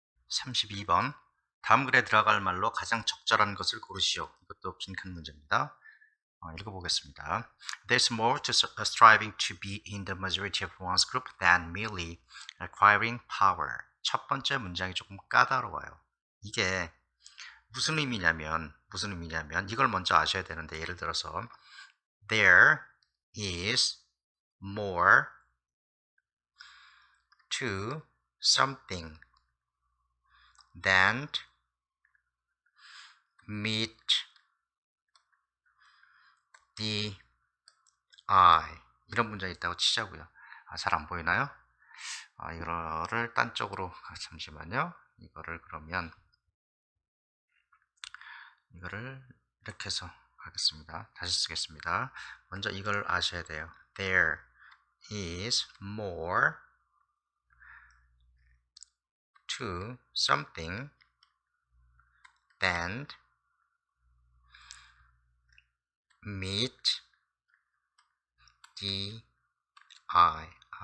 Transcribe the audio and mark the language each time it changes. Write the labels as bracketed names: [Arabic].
[Korean] (32번) 다음 글에 들어갈 말로 가장 적절한 것을 고르시오. 이것도 빈칸 문제입니다. 읽어보겠습니다. [English] There's more to striving to be in the majority of one's group than merely acquiring power. [Korean] 첫 번째 문장이 조금 까다로워요. 이게 무슨 의미냐면 이걸 먼저 아셔야 되는데, 예를 들어서 [English] There is more to something than meet the eye. [Korean] 이런 문장이 있다고 치자고요. 잘 안 보이나요? 이거를 딴 쪽으로 잠시만요. 이거를 그러면 이거를 이렇게 해서 하겠습니다. 다시 쓰겠습니다. 먼저 이걸 아셔야 돼요. [English] There is more to something than meet the eye.